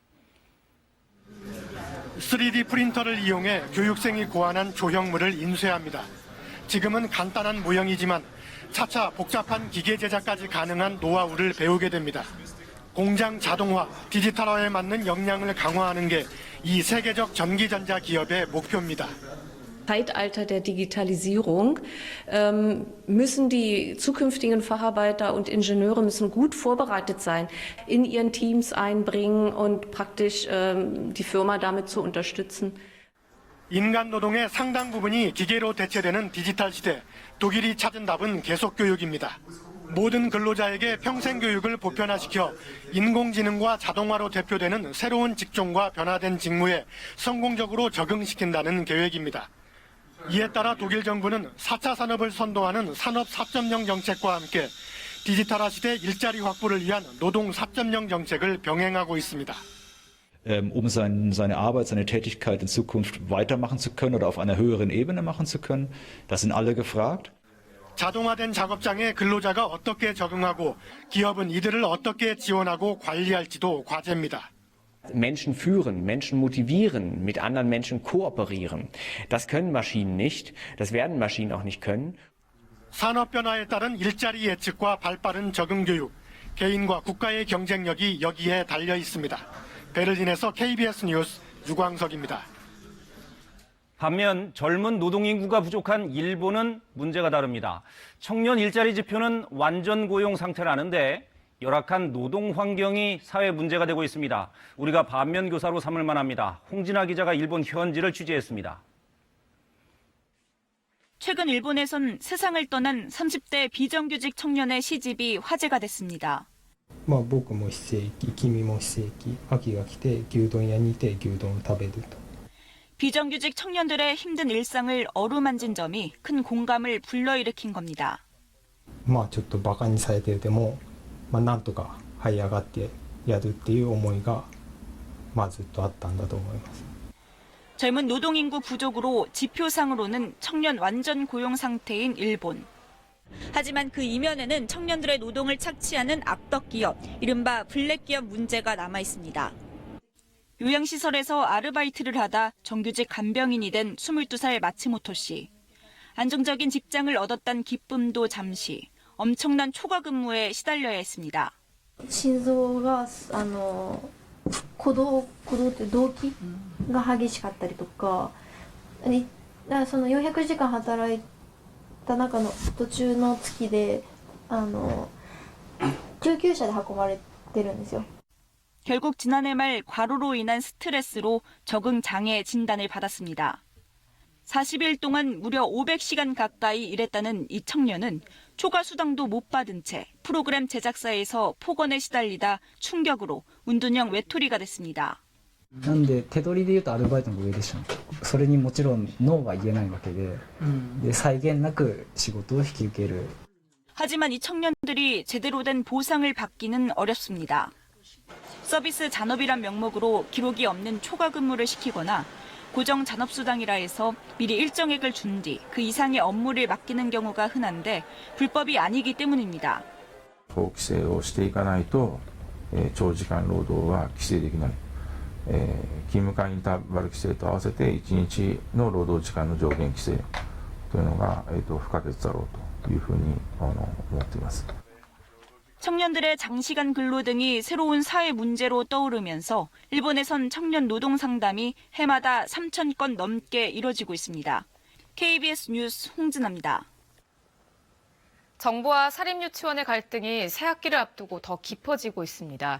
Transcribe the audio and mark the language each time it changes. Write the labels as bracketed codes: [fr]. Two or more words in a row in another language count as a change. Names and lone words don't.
[ko] 3D 프린터를 이용해 교육생이 고안한 조형물을 인쇄합니다. 지금은 간단한 모형이지만 차차 복잡한 기계 제작까지 가능한 노하우를 배우게 됩니다. 공장 자동화, 디지털화에 맞는 역량을 강화하는 게 이 세계적 전기전자 기업의 목표입니다. [de] Zeitalter der Digitalisierung müssen die zukünftigen Facharbeiter und Ingenieure müssen gut vorbereitet sein, in ihren Teams einbringen und praktisch die Firma damit zu unterstützen. [ko] 인간 노동의 상당 부분이 기계로 대체되는 디지털 시대, 독일이 찾은 답은 계속 교육입니다. 모든 근로자에게 평생 교육을 보편화시켜 인공지능과 자동화로 대표되는 새로운 직종과 변화된 직무에 성공적으로 적응시킨다는 계획입니다. 이에 따라 독일 정부는 4차 산업을 선도하는 산업 4.0 정책과 함께 디지털화 시대 일자리 확보를 위한 노동 4.0 정책을 병행하고 있습니다. [de] Um seine Arbeit, seine Tätigkeit in Zukunft weitermachen zu können oder auf einer höheren Ebene machen zu können. Das sind alle gefragt. [ko] 자동화된 작업장에 근로자가 어떻게 적응하고 기업은 이들을 어떻게 지원하고 관리할지도 과제입니다. [de] Menschen führen, Menschen motivieren, mit anderen Menschen kooperieren. Das können Maschinen nicht, das werden Maschinen auch nicht können. [ko] 산업 변화에 따른 일자리 예측과 발빠른 적응 교육, 개인과 국가의 경쟁력이 여기에 달려 있습니다. 베를린에서 KBS 뉴스 유광석입니다. 반면 젊은 노동 인구가 부족한 일본은 문제가 다릅니다. 청년 일자리 지표는 완전 고용 상태라는데 열악한 노동 환경이 사회 문제가 되고 있습니다. 우리가 반면 교사로 삼을 만합니다. 홍진아 기자가 일본 현지를 취재했습니다. 최근 일본에선 세상을 떠난 30대 비정규직 청년의 시집이 화제가 됐습니다. [ja] 僕も非正規、君も非正規、秋が来て牛丼屋にいて牛丼を食べると。 [ko] 비정규직 청년들의 힘든 일상을 어루만진 점이 큰 공감을 불러일으킨 겁니다. [ja] ちょっとバカにされてても、なんとか這い上がってやるっていう思いがずっとあったんだと思います。 [ko] 젊은 노동 인구 부족으로 지표상으로는 청년 완전 고용 상태인 일본. 하지만 그 이면에는 청년들의 노동을 착취하는 악덕 기업, 이른바 블랙 기업 문제가 남아 있습니다. 요양시설에서 아르바이트를 하다 정규직 간병인이 된 22살 마츠모토 씨. 안정적인 직장을 얻었단 기쁨도 잠시 엄청난 초과 근무에 시달려야 했습니다. [ja] 心臓が鼓動って動機が激しかったりとか、その400時間働いた中の途中の月で救急車で運ばれてるんですよ。 [ko] 결국 지난해 말 과로로 인한 스트레스로 적응 장애 진단을 받았습니다. 40일 동안 무려 500시간 가까이 일했다는 이 청년은 초과 수당도 못 받은 채 프로그램 제작사에서 폭언에 시달리다 충격으로 운둔형 외톨이가 됐습니다. [ja] なんで手取りで言うとアルバイトの上でしょ。それにもちろんノーは言えないわけで、際限なく仕事を引き受ける。 [ko] 하지만 이 청년들이 제대로 된 보상을 받기는 어렵습니다. 서비스 잔업이란 명목으로 기록이 없는 초과 근무를 시키거나 고정 잔업수당이라 해서 미리 일정액을 준 뒤 그 이상의 업무를 맡기는 경우가 흔한데 불법이 아니기 때문입니다. [ja] 規制をしていかないと、長時間労働は規制できない。勤務間インターバル規制と合わせて1日の労働時間の上限規制というのが、不可欠だろうというふうに思っています。 [ko] 청년들의 장시간 근로 등이 새로운 사회 문제로 떠오르면서 일본에선 청년 노동 상담이 해마다 3,000건 넘게 이뤄지고 있습니다. KBS 뉴스 홍진아입니다. 정부와 사립유치원의 갈등이 새학기를 앞두고 더 깊어지고 있습니다.